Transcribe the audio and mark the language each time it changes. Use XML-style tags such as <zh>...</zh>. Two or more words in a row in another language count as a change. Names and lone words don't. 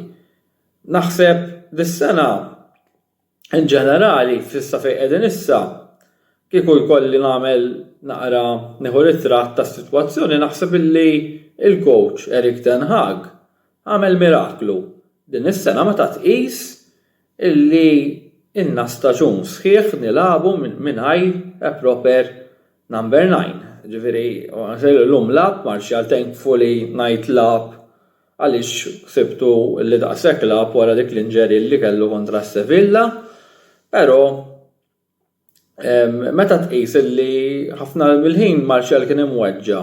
<mt>Naħseb dis-sena in ġenerali f'issa fejn qegħdin issa kieku jkolli nagħmel naqra nieħu ritratt tas-sitwazzjoni naħseb illi il-coach Erik ten Hag għamel miraklu. Din is-sena meta tqis illi inna staġun sħiħ nilagħbu mingħajr</mt> <en>a proper number 9.</en> <mt>Ġifieri llum lab Martial thankfully ngħid lab għaliex ksibtu li daqshekk lab wara dik l-inġeri li kellu kontra Sevilla, però meta tqis illi ħafna mill-ħin Martial kien imweġġa.</mt>